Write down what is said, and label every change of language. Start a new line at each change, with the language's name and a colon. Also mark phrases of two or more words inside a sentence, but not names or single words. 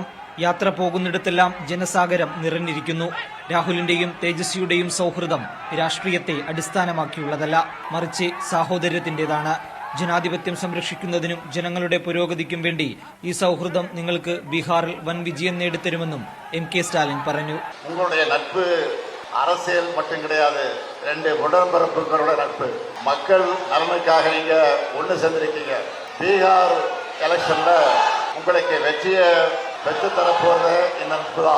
Malayalam: യാത്ര പോകുന്നിടത്തെല്ലാം ജനസാഗരം നിറഞ്ഞിരിക്കുന്നു. രാഹുലിന്റെയും തേജസ്വിയുടെയും സൗഹൃദം രാഷ്ട്രീയത്തെ അടിസ്ഥാനമാക്കിയുള്ളതല്ല, മറിച്ച് സാഹോദര്യത്തിന്റേതാണ്. ജനാധിപത്യം സംരക്ഷിക്കുന്നതിനും ജനങ്ങളുടെ പുരോഗതിക്കും വേണ്ടി ഈ സൗഹൃദം നിങ്ങൾക്ക് ബീഹാറിൽ വൻ വിജയം നേടിത്തരുമെന്നും എം.കെ. സ്റ്റാലിൻ പറഞ്ഞു.
Tamil: அரசியல் மட்டும் கிடையாது, ரெண்டு உடன்பிறப்புகளோட நட்பு. மக்கள் நலனுக்காக நீங்க ஒன்று சேர்ந்திருக்கீங்க. பீகார் எலெக்ஷன்ல உங்களுக்கு வெற்றியை பெற்றுத்தரப்போறது இந்த நட்பு தான்.